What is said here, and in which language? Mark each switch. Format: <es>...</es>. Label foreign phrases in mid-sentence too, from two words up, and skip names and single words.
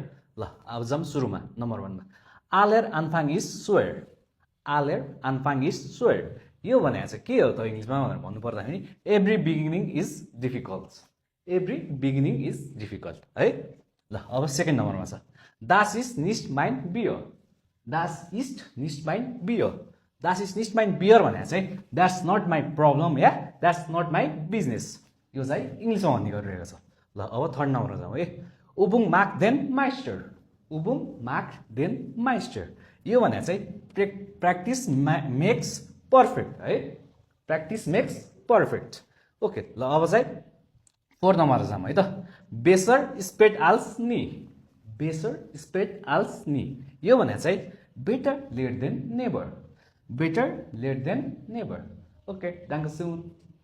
<ne>ल अब जाउँ सुरुमा नम्बर 1 मा</ne> <de>Aller Anfang ist schwer. Aller Anfang ist schwer</de> <ne>यो भनेको चाहिँ के हो त इङ्ग्लिसमा भनेर भन्नु पर्दाखेरि</ne> <en>Every beginning is difficult. Every beginning is difficult है।</en> <ne>ल अब सेकेन्ड नम्बरमा छ</ne> <de>Das ist nicht mein Bier. Das ist nicht mein Bier. Das ist nicht mein Bier</de> <ne>भनेको चाहिँ</ne> <en>that's not my problem</en> <de>या</de> <en>that's not my business।</en> <ne>यो चाहिँ इङ्ग्लिसमा भन्ने गरिरहेको छ। ल अब थर्ड नम्बरमा जाउँ है।</ne> <de>Übung macht den Meister. Übung macht den Meister</de> <ne>यो भनेको चाहिँ</ne> <en>practice makes perfect</en> <ne>है।</ne> <en>Practice makes perfect.</en> <ne>ओके ल अब चाहिँ फोर्थ नम्बरमा जाउँ है त।</ne> <de>Besser spät als nie. Besser spät als nie</de> <ne>यो भने चाहिँ</ne> <en>better late than never. Better late than never. Okay,</en> <de>danke schön।</de>